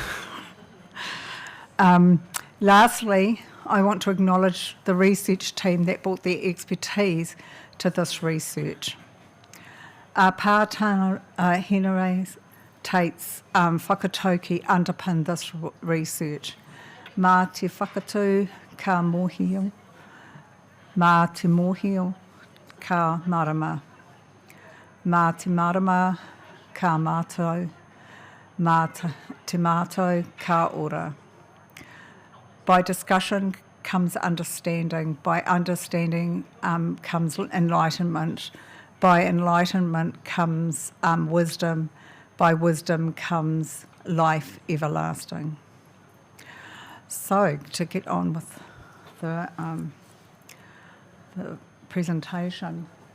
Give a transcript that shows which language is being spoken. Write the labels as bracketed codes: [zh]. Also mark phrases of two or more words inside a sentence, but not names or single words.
[en] Lastly, I want to acknowledge the research team that brought their expertise to this research. Pātana Henare Tate's whakatauki underpin this research. [mi] Mā te whakatū ka mōhio, mā te mōhio ka marama, mā te marama ka mātou, mā te mātou ka ora. [en] By discussion comes understanding. By understanding comes enlightenment. By enlightenment comes wisdom. by wisdom comes life everlasting. So, to get on with the presentation.